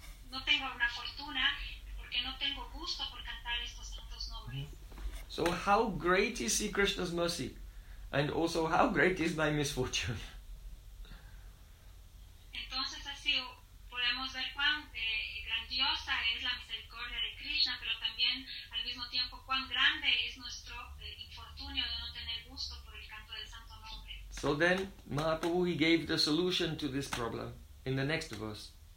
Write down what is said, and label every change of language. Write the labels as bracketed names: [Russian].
[Spanish] No tengo una fortuna porque no tengo gusto por cantar estos santos nombres. [English] So how great is Sri Krishna's mercy, and also how great is my misfortune? [Spanish] Entonces así podemos ver cuán grandiosa es la misericordia de Krishna, pero también al mismo tiempo cuán grande es nuestro infortunio de no tener gusto por el canto del santo nombre. [English] So then Mahaprabhu, he gave the solution to this problem in the next verse.